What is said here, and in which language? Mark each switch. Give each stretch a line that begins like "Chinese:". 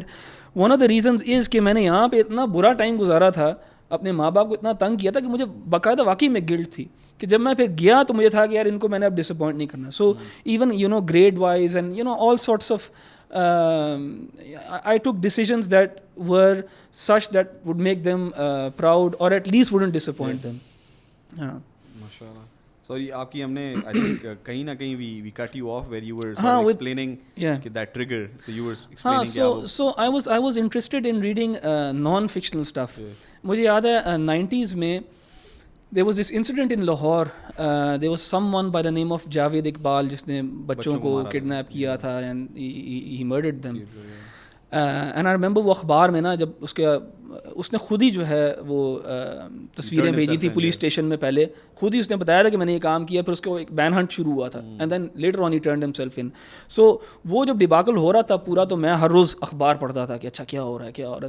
Urdu: And
English: one of the reasons is
Urdu: کہ میں نے یہاں پہ اتنا برا ٹائم گزارا تھا, اپنے ماں باپ کو اتنا تنگ کیا تھا کہ مجھے باقاعدہ واقعی میں گلٹ تھی کہ جب میں پھر گیا تو مجھے تھا کہ یار ان کو میں نے اب ڈسپوائنٹ نہیں کرنا.
English: So even grade wise and all sorts of I took decisions that were such that would make them proud or at least wouldn't disappoint them.
Urdu: ماشاء اللہ.
English: Sorry,
Urdu: آپ کی ہم نے
English: I think
Urdu: کہیں نہ کہیں
English: we cut you off where you were sort of explaining that trigger. So you were explaining so I was interested in reading non-fictional stuff.
Urdu: مجھے یاد ہے 90s میں
English: there was this incident in Lahore. There was someone by the name of Javed Iqbal
Urdu: جس نے بچوں کو
English: kidnap کیا تھا and he murdered them. And I remember
Urdu: وہ اخبار میں نا جب اس نے خود ہی جو ہے وہ تصویریں بھیجی تھی پولیس اسٹیشن میں. پہلے خود ہی اس نے بتایا تھا کہ میں نے یہ کام کیا, پھر اس کو ایک بین ہنٹ شروع ہوا تھا
English: And then later on he turned himself in.
Urdu: سو وہ جب ڈیباکل ہو رہا تھا پورا, تو میں ہر روز اخبار پڑھتا تھا کہ اچھا کیا ہو رہا ہے کیا ہو رہا ہے.